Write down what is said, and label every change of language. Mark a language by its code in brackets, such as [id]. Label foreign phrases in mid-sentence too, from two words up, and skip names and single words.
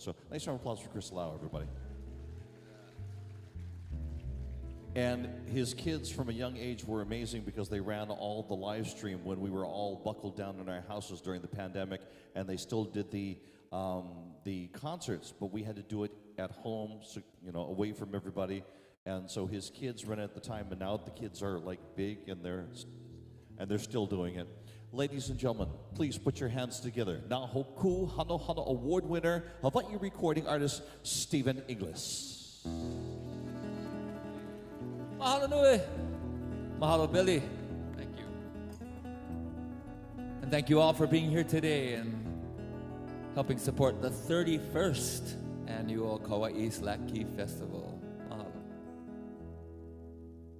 [en] So nice round of applause for Chris Lau, everybody. And his kids from a young age were amazing because they ran all the live stream when we were all buckled down in our houses during the pandemic, and they still did the concerts, but we had to do it at home, so, away from everybody. And so his kids ran it at the time, and now the kids are like big, and they're still doing it. Ladies and gentlemen, please put your hands together. Nahoku Hano Hano Award winner, Hawaii recording artist, Stephen Inglis. [haw] Mahalo nui. [en] Mahalo Billy. Thank you. And thank you all for being here today and helping support the 31st annual Kauai Slack Key Festival. Mahalo.